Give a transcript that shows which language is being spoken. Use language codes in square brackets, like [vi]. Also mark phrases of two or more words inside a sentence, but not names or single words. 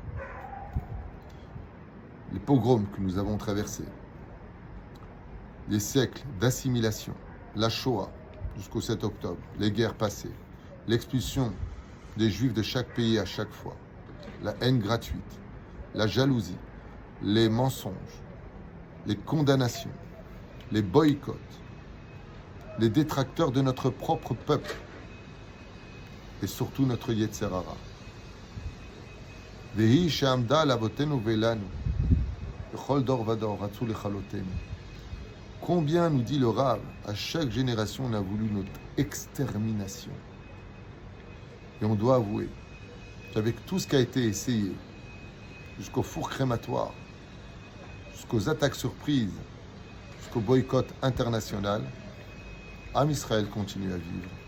[fr] Les pogroms que nous avons traversés, les siècles d'assimilation, la Shoah jusqu'au 7 octobre, les guerres passées, l'expulsion des Juifs de chaque pays à chaque fois, la haine gratuite, la jalousie, les mensonges, les condamnations, les boycotts, les détracteurs de notre propre peuple et surtout notre [he] יצר הרע. והיא שעמדה לאבותינו ולנו בכל דור ודור רצו לכלותנו. [fr] Combien, nous dit le Rav, à chaque génération, on a voulu notre extermination. Et on doit avouer qu'avec tout ce qui a été essayé, jusqu'au four crématoire, jusqu'aux attaques surprises, jusqu'au boycott international, Am Israël continue à vivre.